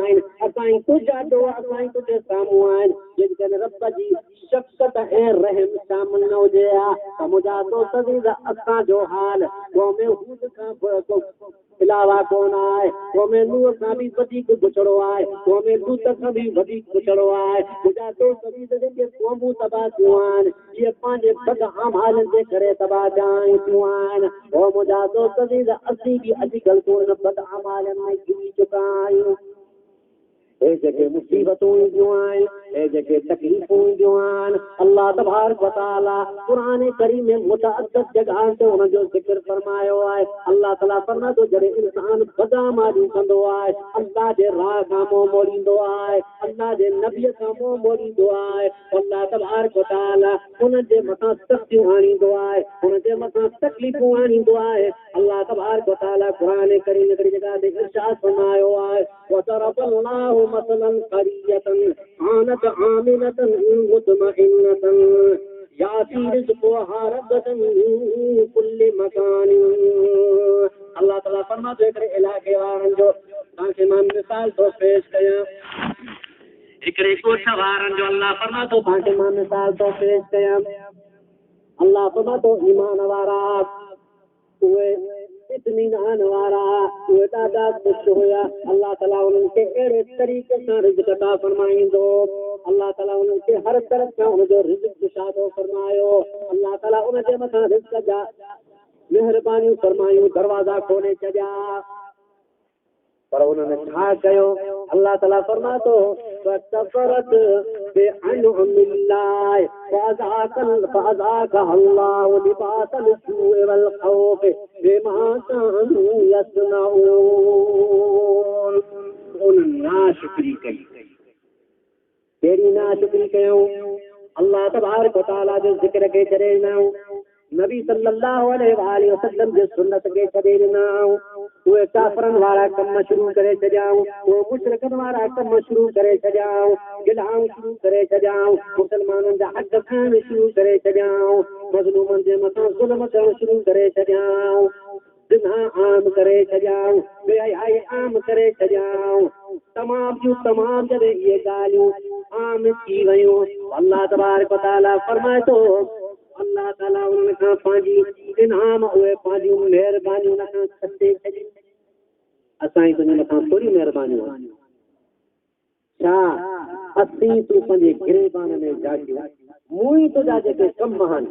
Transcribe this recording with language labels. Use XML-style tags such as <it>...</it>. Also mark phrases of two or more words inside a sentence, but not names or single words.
<sd>आहिनि असांजी तुंहिंजा ॾोहा असांजी तुंहिंजे साम्हूं आहिनि जेकॾहिं रब जी शफ़क़त ऐं रहम शामिल न हुजे हा त मुंहिंजा दोस्त बि असांजो हाल क़ौम हूद खां इलावा कोन आहे क़ौम नूह खां बि वधीक बुछड़ो आहे क़ौम लूत खां बि वधीक बुछड़ो आहे मुंहिंजा दोस्त बि जेके क़ौमूं तबाह थियूं आहिनि इहे पंहिंजे बद अमालनि जे करे तबाह थियूं आहिनि ओ मुंहिंजा दोस्त बि असीं बि अॼुकल्ह कोन बद अमालनि में घिरी चुका आहियूं हे जेके मुसीबतूं ईंदियूं आहिनि हे जेके तकलीफ़ूं ईंदियूं आहिनि अल्लाह तबारक व तआला क़ुरान करीम में मुतअद्दिद जॻह ते हुन जो ज़िक्र फरमायो आहे अल्लाह ताला फरमाए थो जॾहिं इंसान बदअमालियूं कंदो आहे अल्लाह जे राह खां मुंहुं मोड़ींदो आहे अल्लाह जे नबीअ खां मुंहुं मोड़ींदो आहे अल्लाह तबारक व तआला हुन जे मथां सख़्तियूं आणींदो आहे हुन जे मथां तकलीफ़ूं आणींदो आहे अल्लाह तबारक व तआला क़ुरान करीम हिकिड़ी जॻह ते इरशाद फरमायो आहे</sd> <ar>وضرب الله مثلا قرية كانت آمنة مطمئنة يأتي رزقها رغدا من كل مكان</ar> <sd>अल्लाह ताला फरमातो हिकिड़े इलाइक़े वारनि जो तव्हांखे मां मिसाल थो पेश कयां हिकिड़े ॻोठ वारनि जो अल्लाह फरमातो तव्हांखे मां मिसाल थो पेश कयां अल्लाह फरमातो ईमान वारा उहे इत्मीनान वारा उहे ॾाढा ख़ुशि हुया अल्लाह ताला उन्हनि खे अहिड़े तरीक़े सां रिज़्क़ अता फरमाईंदो अल्लाह ताला उन्हनि खे हर तरफ़ सां उनजो रिज़्क़ कुशादो फरमायो अल्लाह ताला उन जे मथां रिज़्क़ जा महिरबानियूं फरमायूं दरवाज़ा खोले छॾिया</sd> <ar>पर उन्होंने छा कयो अल्लाह ताला फरमातो فكفرت بأنعم الله فأذاقها الله لباس الجوع والخوف بما كانوا</ar> <sd>यसनऊन उन नाशुक्री कई तेरी नाशुक्री कयूं अल्लाह तबारक व तआला जो ज़िक्र के छॾे ॾिनऊं नबी सल्लल्लाहु अलैहि वसल्लम जे सुन्नत के छॾे ॾिनऊं उहे काफ़रनि वारा कम शुरू करे छॾियाऊं उहे मुशरिकनि वारा कम शुरू करे छॾियाऊं गिलाऊं शुरू करे छॾियाऊं मुसलमाननि जा हक़ खाइण शुरू करे छॾियाऊं मज़लूमनि जे मथां ज़ुल्म करणु शुरू करे छॾियाऊं ज़िना आम करे छॾियाऊं बेहयाई आम करे छॾियाऊं तमाम जॾहिं इहे ॻाल्हियूं आम थी वयूं अल्लाह तबारक व तआला फरमाए थो अल्लाह ताला उन्हनि खां पंहिंजी इनाम उहे पंहिंजूं महिरबानियूं हुन खां कटे छॾी असांजी तुंहिंजे मथां थोरी महिरबानियूं आहिनि छा असीं तूं पंहिंजे गिरेबान में जागियो मूं ई तुंहिंजा जेके कम आहिनि</sd>